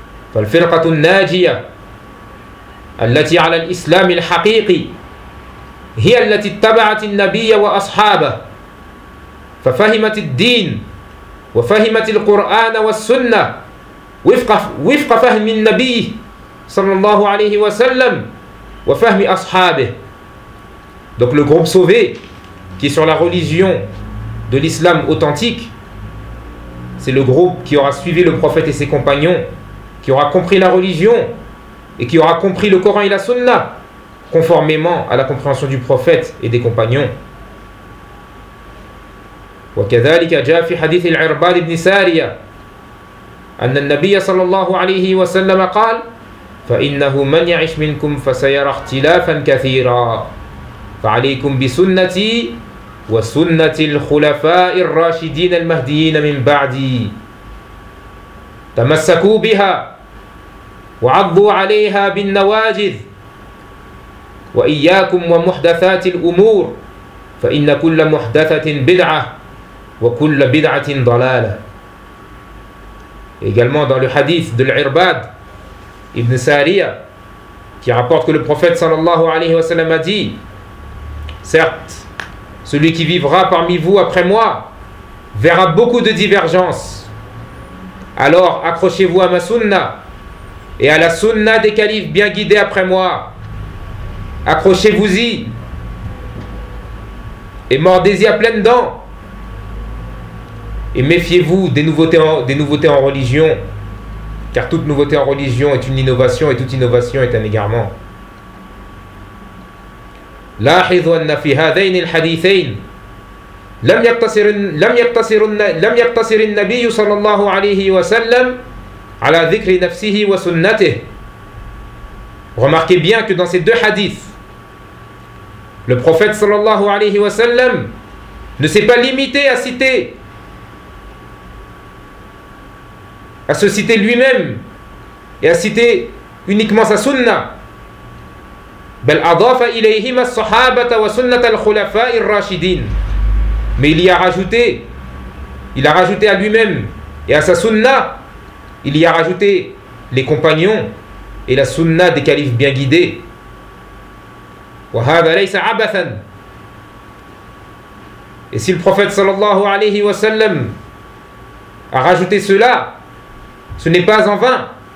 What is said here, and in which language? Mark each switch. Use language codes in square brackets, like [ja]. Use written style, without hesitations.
[ar] فالفرقة الناجية التي على الإسلام الحقيقي هي التي اتبعت النبي وأصحابه ففهمت الدين وفهمت القرآن والسنة وفق فهم النبي صلى الله عليه وسلم وفهم أصحابه. [fr] Donc le groupe sauvé qui est sur la religion de l'islam authentique, c'est le groupe qui aura suivi le prophète et ses compagnons, qui aura compris la religion et qui aura compris le Coran et la Sunna conformément à la compréhension du prophète et des compagnons. [ar] وكذلك جاء في حديث العرباد بن سارية أن النبي صلى الله عليه وسلم قال فإنه من يعش منكم فسيرى اختلافا كثيرا فعليكم بسنتي وسنة الخلفاء الراشدين المهديين من بعدي تمسكوا بها وعضوا عليها بالنواجذ وإياكم ومحدثات الأمور فإن كل محدثة بدعة وكل بدعة ضلالة. [fr] Également dans le hadith de l'Irbad ibn Sariya qui rapporte que le prophète sallallahu alayhi wa sallam a dit, certes celui qui vivra parmi vous après moi verra beaucoup de divergences, alors accrochez-vous à ma sunna et à la sunna des califes bien guidés après moi, accrochez-vous-y et mordez-y à pleines dents. Et méfiez-vous des nouveautés en religion, car toute nouveauté en religion est une innovation et toute innovation est un égarement. [ar] لاحظوا أن في هذين الحديثين لم يقتصر النبي صلى الله عليه وسلم على ذكر نفسه وسنته. [fr] Remarquez bien que dans ces deux hadiths, le prophète صلى الله عليه وسلم ne s'est pas limité à se citer lui-même et à citer uniquement sa sunna. [ar] بل أضاف إليهما الصحابة وسنة الخلفاء الراشدين. [fr] Mais il a rajouté à lui-même et à sa sunna, il y a rajouté les compagnons et la sunna des califes bien guidés. [ar] وهذا ليس عبثا. [fr] Et si le prophète sallallahu alayhi wa sallam a rajouté cela, ce n'est pas en vain.